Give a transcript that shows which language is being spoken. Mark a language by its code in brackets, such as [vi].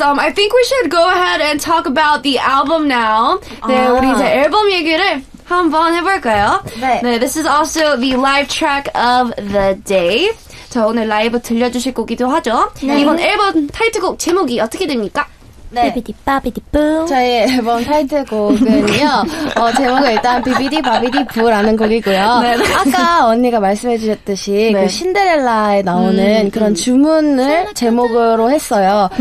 [en] I think we should go ahead and talk about the album now. [ko] 네, 우리 이제 앨범 얘기를 한번 해볼까요? [en] 네, this is also the live track of the day. [ko] 자, 오늘 라이브 들려주실 곡이기도 하죠. 이번 앨범 타이틀곡 제목이 어떻게 됩니까? 네. 비비디바비디뿌. 저희 앨범 타이틀곡은요, 제목은 일단 비비디바비디부라는 곡이고요. 네. 아까 언니가 말씀해 주셨듯이 그 신데렐라에 나오는 그런 주문을 제목으로 했어요.